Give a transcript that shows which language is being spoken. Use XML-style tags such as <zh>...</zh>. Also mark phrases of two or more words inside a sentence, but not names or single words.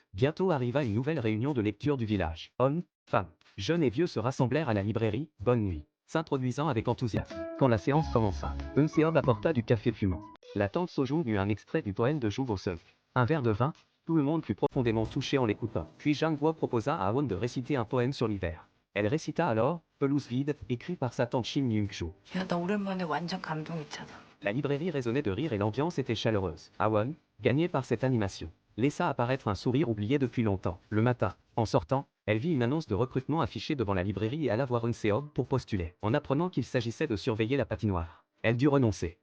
<fr>Bientôt arriva une nouvelle réunion de lecture du village. Hommes, femmes, jeunes et vieux se rassemblèrent à la librairie, bonne nuit, s'introduisant avec enthousiasme. Quand la séance commença, Eun-seop apporta du café fumant. La tante Sojung eut un extrait du poème de Ju Go-seung. Un verre de vin. Tout le monde fut profondément touché en l'écoutant. Puis Jang-Guo proposa à Awon de réciter un poème sur l'hiver. Elle récita alors « Pelouse vide » écrit par sa tante Shin Young-joo.</fr> <ko>야, 나 오랜만에 완전 감동했잖아.</ko> <fr>La librairie résonnait de rire et l'ambiance était chaleureuse. Awon, gagné par cette animation, laissa apparaître un sourire oublié depuis longtemps. Le matin, en sortant, elle vit une annonce de recrutement affichée devant la librairie et alla voir Eun-seop pour postuler. En apprenant qu'il s'agissait de surveiller la patinoire, elle dut renoncer.</fr>